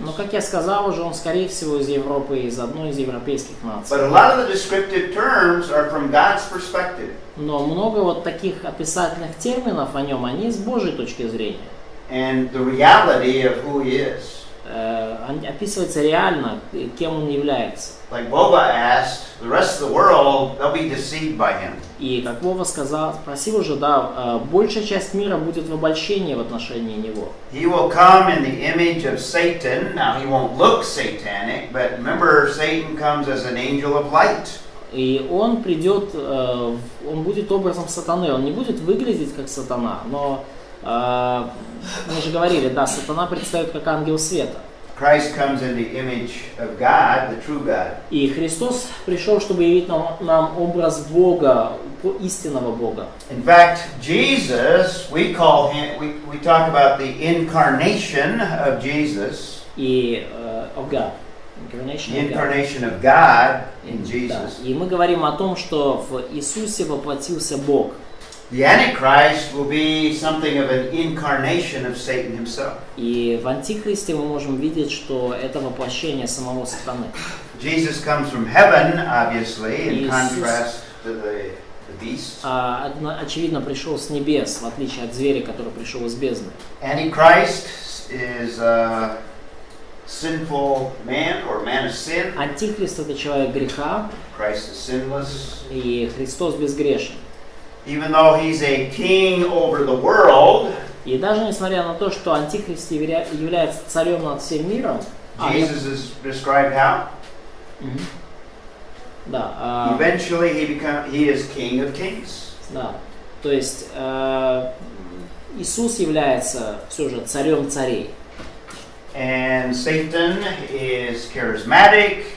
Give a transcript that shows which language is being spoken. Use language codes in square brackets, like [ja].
[ru] Но, как я сказал уже, он, скорее всего, из Европы, из одной из европейских наций. [en] But a lot of the descriptive terms are from God's perspective. [ru] Но много вот таких описательных терминов о нем, они с Божьей точки зрения. [en] And the reality of who he is. [ru] Описывается реально, кем он является. [en] Like Boba asked, the rest of the world, they'll be deceived by him. [ru] И как Вова спросил уже, да, большая часть мира будет в обольщении в отношении него. [en] He will come in the image of Satan. Now he won't look satanic, but remember, Satan comes as an angel of light. [ru] И он придет, он будет образом сатаны, он не будет выглядеть как сатана, но мы же говорили, да, сатана предстает как ангел света. [en] Christ comes in the image of God, the true God. [ru] И Христос пришел, чтобы явить нам образ Бога, истинного Бога. [en] In fact, Jesus, we call him, we talk about the incarnation of Jesus. И of God. Incarnation of God in Jesus. [ru] Да. И мы говорим о том, что в Иисусе воплотился Бог. [en] The Antichrist will be something of an incarnation of Satan himself. [ru] И в Антихристе мы можем видеть, что это воплощение самого сатаны. [en] Jesus comes from heaven, obviously, in contrast to the beast. [ru] Очевидно, пришел с небес, в отличие от зверя, который пришел из бездны. [en] Antichrist is a sinful man or man of sin. [ru] Антихрист — это человек греха, [en] Christ is sinless. [ru] и Христос безгрешен. [en] Even though he's a king over the world, [ru] и даже несмотря на то, что Антихрист является царем над всем миром, [en] Jesus is described how? [ru] Да. [en] Eventually he is King of Kings. [ru] Да. То есть Иисус является все же царем царей. [en] And Satan is charismatic.